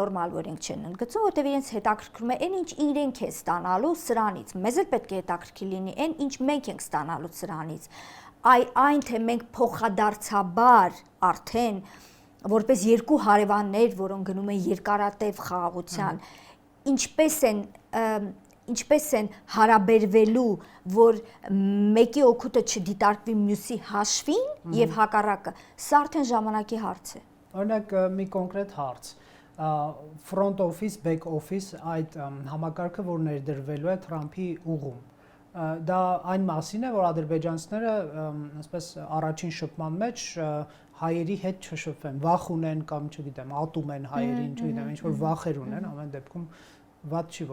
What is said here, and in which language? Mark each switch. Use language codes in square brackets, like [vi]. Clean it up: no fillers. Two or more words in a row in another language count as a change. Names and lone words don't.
[hy] նորմալ, որ իրենք չեն ընդգծում, որտեղ իրենց հետաքրքրում է այն ինչ իրենք է ստանալու սրանից։ Մեզ էլ պետք է հետաքրքիր լինի այն ինչ մենք ենք ստանալու սրանից։ Այն թե մենք փոխադարձաբար արդեն որպես երկու հարևաններ, որոնք գնում են երկարատև խաղաղության, ինչպես են հարաբերվելու, որ մեկի օգուտը չդիտարկվի մյուսի հաշվին եւ հակառակը, սա արդեն ժամանակի հարց է։ Օրինակ մի կոնկրետ հարց։ [en] Front office, back office [hy] այդ համակարգը, որ ներդրվելու է Թրամփի ուղում։ Դա այն մասին է, որ ադրբեջանցիները, ասես առաջին շփման մեջ հայերի հետ չշփվեն, վախ ունեն կամ չգիտեմ, ատում են հայերին, չգիտեմ, ինչ որ վախեր ունեն, ամեն դեպքում ված չի